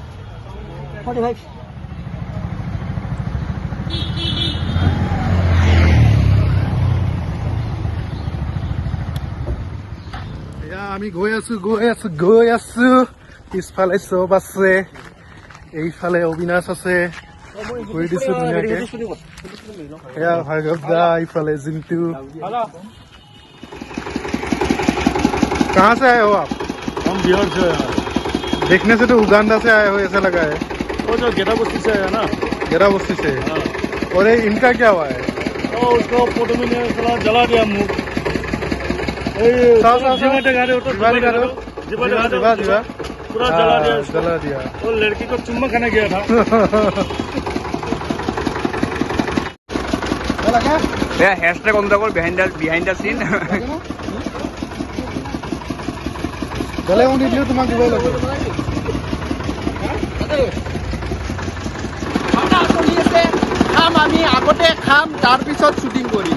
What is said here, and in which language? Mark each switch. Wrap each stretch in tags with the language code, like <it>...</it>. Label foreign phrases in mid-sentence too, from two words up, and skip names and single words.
<as>এয়া আমি গৈ আছো পিছফালে চব আছে এইফালে অবিনাশ আছে কৰি দিছো ধুনীয়াকে এয়া ভাৰ্গৱ দা ইফালে জিন্তু</as> <hi>कहाँ से आए हो आप हम बिहार से आए हैं। देखने से तो उगांडा से आए हो ऐसा लगा है वो जो गेटा बस्ती से आया ना गेरा बस्ती से हाँ। और ये इनका क्या हुआ है तो उसको फोटो में साला जला दिया मुंह जिबाटे गाड़े पूरा जला दिया उसको। जला दिया और लड़की को चुम्मा खाने गया था</hi> <as>হেছটেগ অনুৰাগৰ</as> <en>behind the scene</en> <as>গলে উনি দিও তোমাক দিবই লাগিব খাম আমি আগতে খাম তাৰপিছত শ্বুটিং কৰিম</as>